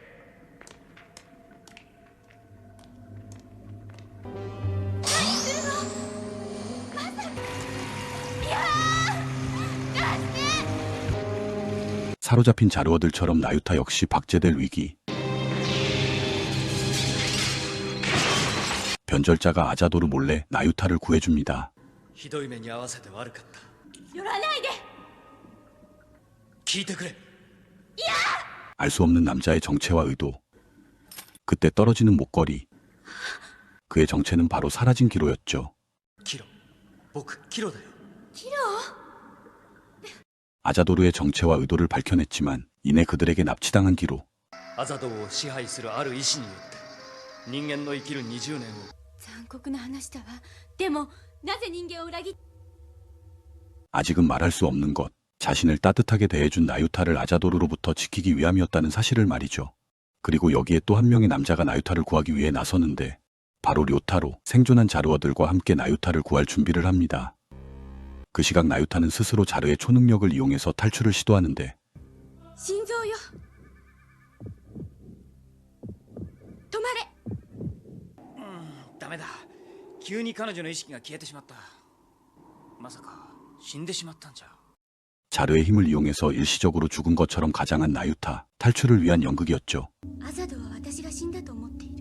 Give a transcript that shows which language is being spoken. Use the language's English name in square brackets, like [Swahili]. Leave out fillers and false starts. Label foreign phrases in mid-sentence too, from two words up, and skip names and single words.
[Korean] 사로잡힌 자르어들처럼 나유타 역시 박제될 위기. 변절자가 아자도르 몰래 나유타를 구해줍니다. [Japanese] ひどい目に遭わせて悪かった。寄らないで聞いてくれ。 [Korean] 알 수 없는 남자의 정체와 의도. 그때 떨어지는 목걸이. 그의 정체는 바로 사라진 기로였죠. [Japanese] キロ、僕キロだよ。 [Korean] 아자도르의 정체와 의도를 밝혀냈지만 이내 그들에게 납치당한 기로. [Japanese] アザドを支配するある意志によって人間の生きる20年を残酷な話だわ。でもなぜ人間を裏切っ [Korean] 아직은 말할 수 없는 것. 자신을 따뜻하게 대해준 나유타를 아자도르로부터 지키기 위함이었다는 사실을 말이죠. 그리고 여기에 또 한 명의 남자가 나유타를 구하기 위해 나서는데 바로 료타로. 생존한 자르어들과 함께 나유타를 구할 준비를 합니다. 그 시각 나유타는 스스로 자르의 초능력을 이용해서 탈출을 시도하는데 [Japanese] 心臓よ止まれ。ダメだ。急に彼女の意識が消えてしまった。まさか死んでしまったんじゃ。 [Korean] 자르의 힘을 이용해서 일시적으로 죽은 것처럼 가장한 나유타. 탈출을 위한 연극이었죠. [Japanese] アザドは私が死んだと思っている。